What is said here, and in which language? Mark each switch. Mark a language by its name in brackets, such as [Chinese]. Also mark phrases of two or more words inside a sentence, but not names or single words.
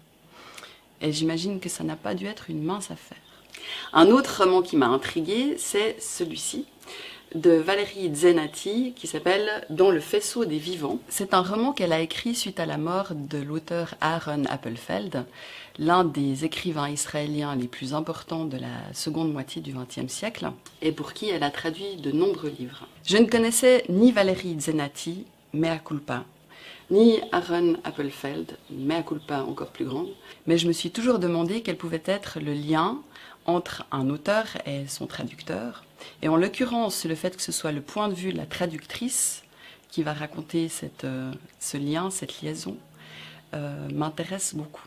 [French] Et j'imagine que ça n'a pas dû être une mince affaire. Un autre roman qui m'a intriguée, c'est celui-ci, de Valérie Zenati, qui s'appelle « Dans le faisceau des vivants ». C'est un roman qu'elle a écrit suite à la mort de l'auteur Aaron Appelfeld, l'un des écrivains israéliens les plus importants de la seconde moitié du XXe siècle, et pour qui elle a traduit de nombreux livres. Je ne connaissais ni Valérie Zenati, [Latin] mea culpa, [French] ni Aaron Appelfeld, [Latin] mea culpa [French] encore plus grande, mais je me suis toujours demandé quel pouvait être le lien entre un auteur et son traducteur. Et en l'occurrence, le fait que ce soit le point de vue de la traductrice qui va raconter ce lien, cette liaison, m'intéresse beaucoup.